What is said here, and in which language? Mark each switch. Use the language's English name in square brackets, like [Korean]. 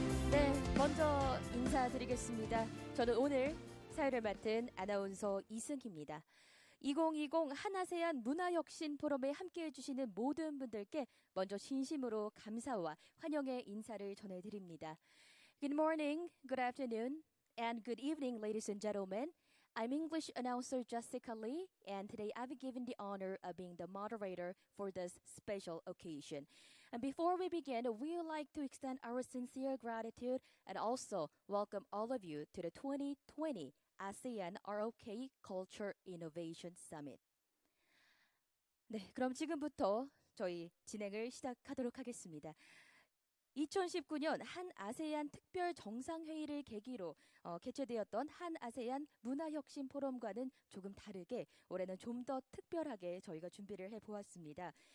[Korean] 네, 먼저 인사드리겠습니다. 저는 오늘 사회를 맡은 아나운서 이승희입니다. 2020 한아세안 문화혁신 포럼에 함께해 주시는 모든 분들께 먼저 진심으로 감사와 환영의 인사를 전해드립니다. [English] Good morning, good afternoon, and good evening, ladies and gentlemen. I'm English announcer Jessica Lee, and today I've been given the honor of being the moderator for this special occasion. And before we begin, we would like to extend our sincere gratitude and also welcome all of you to the 2020 ASEAN ROK Culture Innovation Summit. [Korean] 네, 그럼 지금부터 저희 진행을 시작하도록 하겠습니다. 2019년 한 아세안 특별 정상회의를 계기로 개최되었던 한 아세안 문화혁신 포럼과는 조금 다르게 올해는 좀 더 특별하게 저희가 준비를 해보았습니다.